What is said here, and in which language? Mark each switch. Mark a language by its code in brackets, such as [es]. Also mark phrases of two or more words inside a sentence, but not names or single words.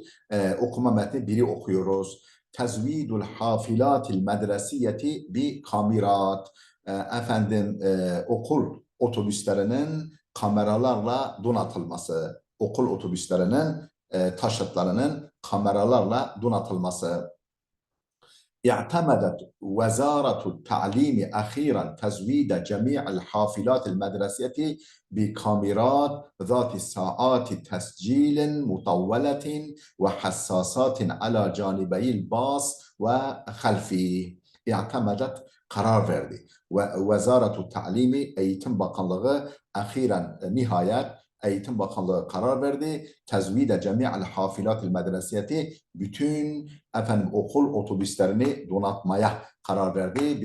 [tr] Okuma metni biri okuyoruz. [ar] تزويد الحافلات المدرسية بكاميرات. [tr] Efendim okul otobüslerinin kameralarla donatılması. Okul otobüslerinin taşıtlarının kameralarla donatılması. [ar] اعتمدت وزارة التعليم أخيرا تزويد جميع الحافلات المدرسية بكاميرات ذات ساعات تسجيل مطولة وحساسات على جانبي الباص وخلفه. [tr] اعتمدت karar verdi. [ar] ووزارة التعليم [tr] Eğitim Bakanlığı ahiren nihayet Eğitim Bakanlığı karar verdi. [ar] تزويد جميع الحافلات المدرسية [tr] bütün okul otobüslerini donatmaya karar verdi.